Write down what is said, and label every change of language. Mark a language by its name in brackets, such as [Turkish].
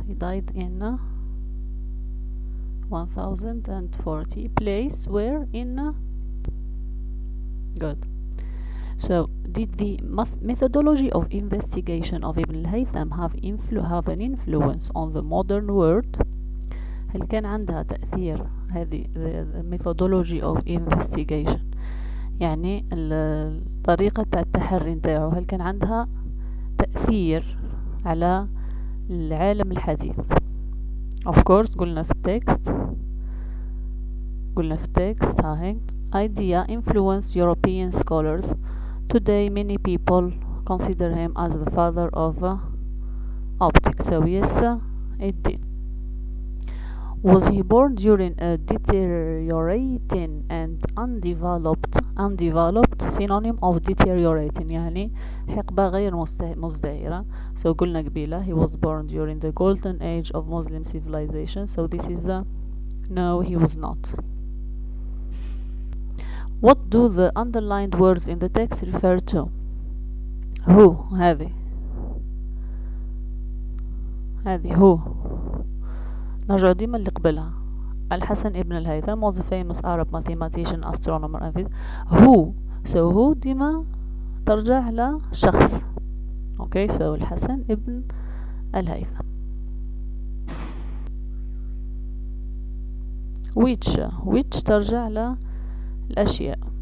[English] He died in 1040. Place where in good. So did the methodology of investigation of Ibn al-Haytham have an influence on the modern world? [Arabic] هل كان عندها تأثير هذه [English] the methodology of investigation [Arabic] يعني طريقة التحري نتاعو هل كان عندها تأثير على العالم الحديث؟ [English] of course [Arabic] قلنا في التكست هاي [English] idea influence European scholars. Today many people consider him as the father of optics. So yes, it did. Was he born during a deteriorating and undeveloped synonym of deteriorating [Arabic] يعني حقبة غير مزدهرة. [English] So [Arabic] قلنا قبيلة [English] he was born during the golden age of Muslim civilization. So this is no, he was not. What do the underlined words in the text refer to? [Arabic] Who هذه who نرجع ديما اللي قبلها. [English] الحسن ابن الهيثم was a famous Arab mathematician, astronomer and physicist. Who, so who [Arabic] ديما ترجع لشخص. [English] Okay, so الحسن ابن الهيثم. [Arabic] which ترجع للأشياء.